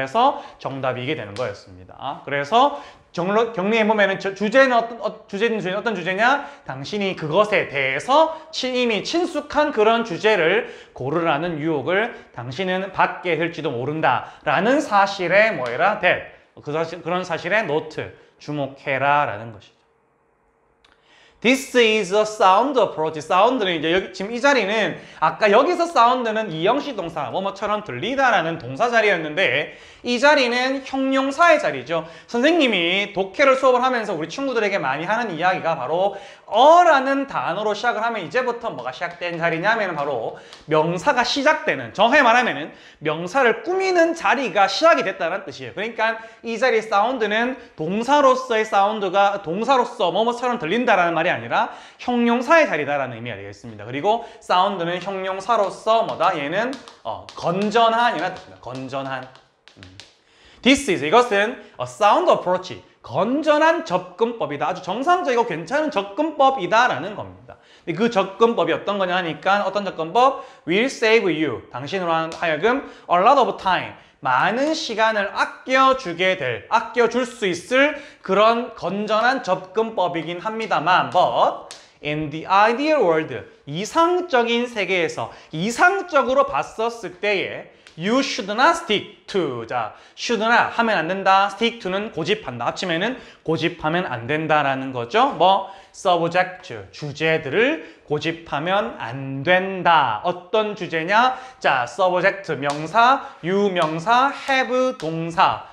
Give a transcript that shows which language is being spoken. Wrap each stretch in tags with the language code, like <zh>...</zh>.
<ko>그래서 정답이 이게 되는 거였습니다. 그래서 정리해보면 주제는 어떤 주제냐? 당신이 그것에 대해서 이미 친숙한 그런 주제를 고르라는 유혹을 당신은 받게 될지도 모른다라는 사실에 뭐해라? 그런 사실에 노트, 주목해라 라는 것이죠.</ko> <en>This is a sound approach.</en> <ko>사운드는 이제 여기 지금 이 자리는 아까 여기서 사운드는 이형식 동사 뭐뭐처럼 들리다라는 동사 자리였는데 이 자리는 형용사의 자리죠. 선생님이 독해를 수업을 하면서 우리 친구들에게 많이 하는 이야기가 바로 어라는 단어로 시작을 하면 이제부터 뭐가 시작된 자리냐면 바로 명사가 시작되는, 정확하게 말하면은 명사를 꾸미는 자리가 시작이 됐다는 뜻이에요. 그러니까 이 자리의 사운드는 동사로서의 사운드가 동사로서 뭐뭐처럼 들린다라는 말이 아니라 형용사의 자리다라는 의미가 되겠습니다. 그리고 사운드는 형용사로서 뭐다? 얘는 건전한이라는 뜻입니다. 건전한.</ko> <en>This is,</en> <ko>이것은</ko> <en>a sound approach,</en> <ko>건전한 접근법이다. 아주 정상적이고 괜찮은 접근법이다라는 겁니다. 그 접근법이 어떤 거냐 하니까 어떤 접근법?</ko> <en>Will save you,</en> <ko>당신으로 하여금</ko> <en>a lot of time,</en> <ko>많은 시간을 아껴줄 수 있을 그런 건전한 접근법이긴 합니다만</ko> <en>but in the ideal world,</en> <ko>이상적인 세계에서 이상적으로 봤었을 때에</ko> <en>You should not stick to.</en> <ko>자,</ko> <en>should not</en> <ko>하면 안 된다.</ko> <en>stick to</en> <ko>는 고집한다. 합치면은 고집하면 안 된다라는 거죠. 뭐 subject, 주제들을 고집하면 안 된다. 어떤 주제냐? 자, subject 명사, you 명사, have 동사.</ko>